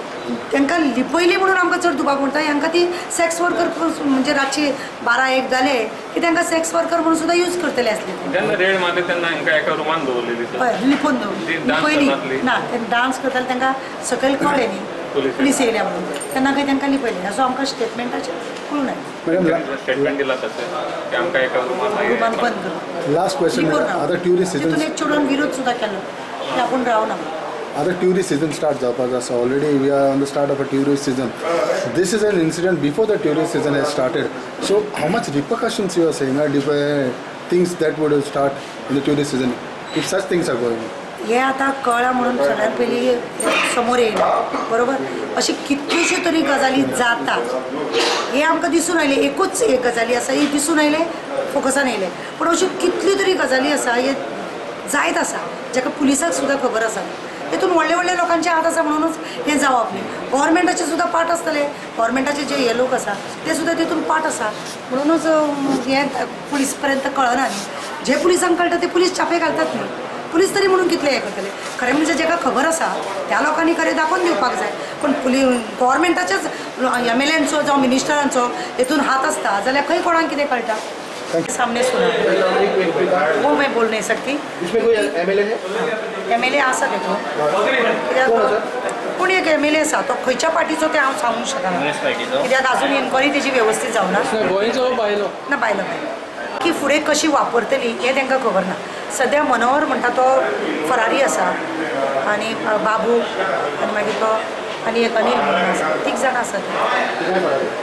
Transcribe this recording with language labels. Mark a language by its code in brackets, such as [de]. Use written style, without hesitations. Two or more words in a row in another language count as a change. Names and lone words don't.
[kok] तांकां लिपयली म्हणून आमकां चड दुबाव म्हणटा. हांकां ती [en] sex worker [kok] म्हणजे रातची 12-1 जाले की तांकां [en] sex worker [kok] म्हणून सुद्दां यूज करतले आसले. जेन्ना रेड मारली तेन्ना हांकां एका रुमान दवरलेली हय लिपोवन ती दवरली, dance लिपयली करनासली? ना ते डान्स करताले तांकां सकयल कळ्ळें न्ही पुलीस येयल्या म्हणून तेन्ना खंय तांकां लिपयलें असो आमकां स्टेटमेंटाचेर कळून Madam, स्टेटमेंट दिला तशें की आमकां एका रुमान रुमान बंद करून [en] last question. Other tourist [kok] तितून seasons, एक चेडवान विरोध सुद्दां केलो की आपूण रावना. [en] other tourist season start [kok] जावपाक आसा. [en] Already we are on the start of a tourist season. This is an incident before the tourist season has started. So how much repercussions you are saying are things that would start in the tourist season if such things are going on? [kok] हे आतां कळ्ळां म्हणून सगळ्यात पयलीं समोर येयला बरोबर. अशी कितल्योश्यो तरी गजाली जातात हे आमकां दिसून आयले. एकूच एक गजाली आसा ही दिसून आयले, फोकसान येयले, पूण अश्यो कितल्यो तरी गजाली आसा हे जायत आसा जाका पुलिसाक सुद्दां खबर आसा. तेतून व्हडले व्हडले लोकांचे हात आसा म्हणूनच हें जावप न्ही. गव्हर्मेंटाचे सुद्दां पार्ट आसतले, गव्हर्मेंटाचे जे हे लोक आसा ते सुद्दां तेतून पार्ट आसा म्हणूनच हें पुलीस पर्यंत कळना न्ही. जे पुलिसांक कळटा ते पुलीस छापे घालतात न्ही. पुलीस तरी म्हणून कितले हे करतले? खरें म्हणजे जाका खबर आसा त्या लोकांनी खरें दाखोवन दिवपाक जाय. पूण गव्हर्मेंटाच्याच एमएलएंचो जावं मिनिस्टरांचो हेतून हात आसता जाल्यार खंय कोणाक कितें कळटा? [hi] सामने सुना वो मैं बोल नहीं सकती. इसमें कोई एमएलए है? [kok] एमएलए आसा तेतून पूण एक एमएलए आसा तो खंयच्या पार्टीचो ते हांव सांगूंक शकना कित्याक अजून इन्क्वायरी तेजी वेवस्थीत जावना. गोंयचो बायलो ना बायलो की फुडें कशी वापरतली हें तांकां खबर ना. सद्या मनोहर म्हणटा तो फरारी आसा आनी बाबू आनी मागीर तो आनी एक अनिल म्हणून आसा, 3 जाण आसात.